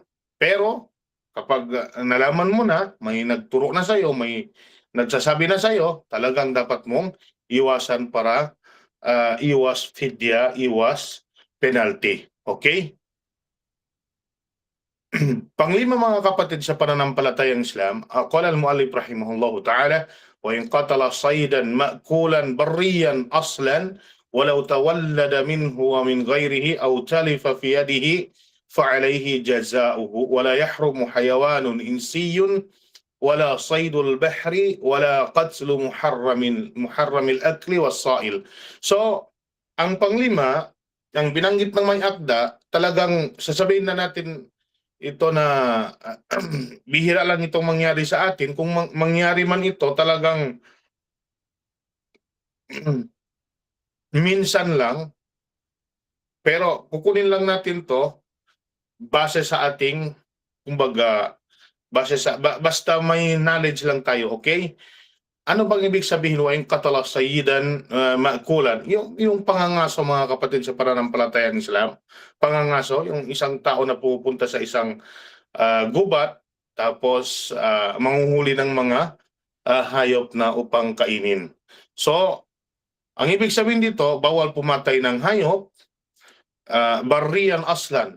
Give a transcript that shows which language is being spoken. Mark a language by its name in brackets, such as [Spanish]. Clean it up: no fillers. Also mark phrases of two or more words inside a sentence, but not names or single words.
[Filipino] Pero kapag nalaman mo na, may nagturo na sa'yo, may nagsasabi na sa'yo, talagang dapat mong iwasan para iwas fidya, iwas penalty. Okay? Panglima mga kapatid sa pananampalatayang Islam, [Arabic] قال المؤلف رحمه الله تعالى وإن قتل صيدا مأكولا بريا أصلا ولو تولد منه ومن غيره أو تلف في يده فعليه جزاؤه ولا يحرم حيوان إنسي ولا صيد البحر ولا قتل محرم الأكل والصائل. [Filipino] So, ang panglima, ang binanggit ng may akda, talagang sasabihin na natin ito na bihira lang itong mangyari sa atin. Kung mangyari man ito, talagang minsan lang. Pero kukunin lang natin to base sa ating, kumbaga, basta may knowledge lang tayo, okay? Ano bang ibig sabihin [Arabic] وإن قتل صيدا مأكولا? [Filipino] Yung pangangaso mga kapatid sa pananampalatayang Islam. Pangangaso, yung isang tao na pupunta sa isang gubat tapos manghuhuli ng mga hayop na upang kainin. So, ang ibig sabihin dito, bawal pumatay ng hayop, [Arabic] بريا أصلا.